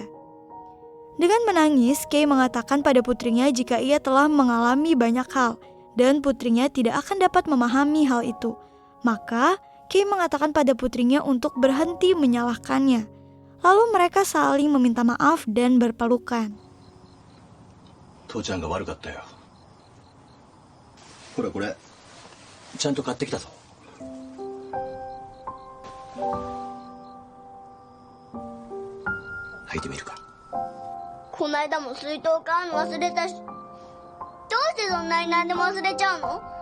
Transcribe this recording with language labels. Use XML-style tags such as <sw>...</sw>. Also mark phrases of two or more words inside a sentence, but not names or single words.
<id>Dengan menangis, Kei mengatakan pada putrinya jika ia telah mengalami banyak hal dan putrinya tidak akan dapat memahami hal itu. Maka Kei mengatakan pada putrinya untuk berhenti menyalahkannya. Lalu mereka saling meminta maaf dan berpelukan.</id> <ja>父ちゃんが悪かったよ。ほらこれちゃんと買ってきたぞ。履いてみるか。こないだも水筒買うの忘れたし、どうしてそんなに何でも忘れちゃうの？</ja>